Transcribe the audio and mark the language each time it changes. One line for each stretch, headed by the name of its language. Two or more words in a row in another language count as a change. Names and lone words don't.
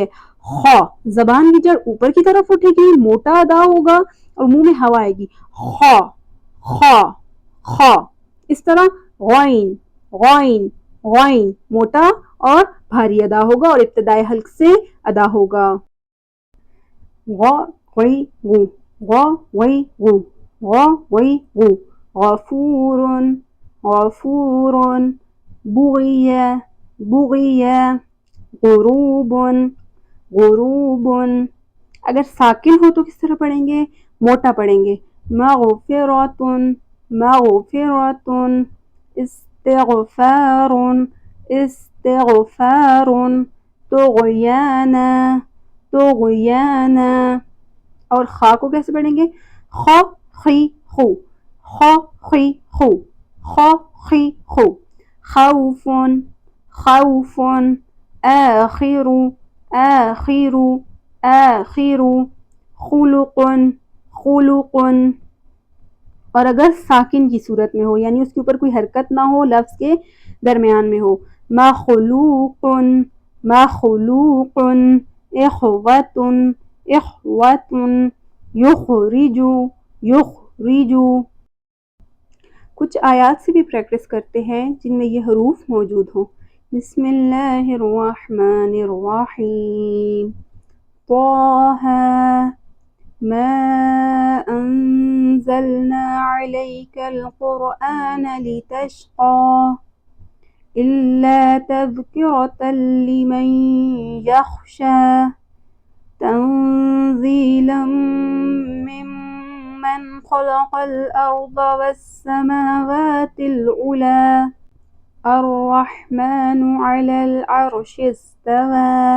Urdu: خا، زبان کی جڑ اوپر کی طرف اٹھے گی، موٹا ادا ہوگا اور منہ میں ہوا آئے گی، خا خا خا۔ اس طرح غین غین غین، موٹا اور بھاری ادا ہوگا اور ابتدائی حلق سے ادا ہوگا۔
Arabic: غا غی غو، غا غی غو، غا غی غو، غفور غفور، بغی بغی، غروب غروب۔
Urdu: اگر ساکن ہو تو کس طرح پڑھیں گے؟ موٹا پڑھیں گے،
Arabic: مغفرۃ مغفرۃ، استغفار استغفار، طغیانا طغیانا۔
Urdu: اور خا کو کیسے پڑھیں گے؟ خا خی خو، خا خی خو، خا خی خو،
Arabic: خوف خوف، آخر آخر آخر، خلق خلق۔
Urdu: اور اگر ساکن کی صورت میں ہو، یعنی اس کے اوپر کوئی حرکت نہ ہو، لفظ کے درمیان میں ہو،
Arabic: مخلوق مخلوق، اخوۃ اخوۃ، یخرج یخرج۔
Urdu: کچھ آیات سے بھی پریکٹس کرتے ہیں جن میں یہ حروف موجود ہوں۔
Arabic: بسم اللہ الرحمن الرحیم، طٰہٰ ما انزلنا علیک القرآن لتشقى الا تذکرۃ لمن یخشی، تنزیلا ممن خلق الارض والسماوات العلی، الرحمن علی العرش استوى،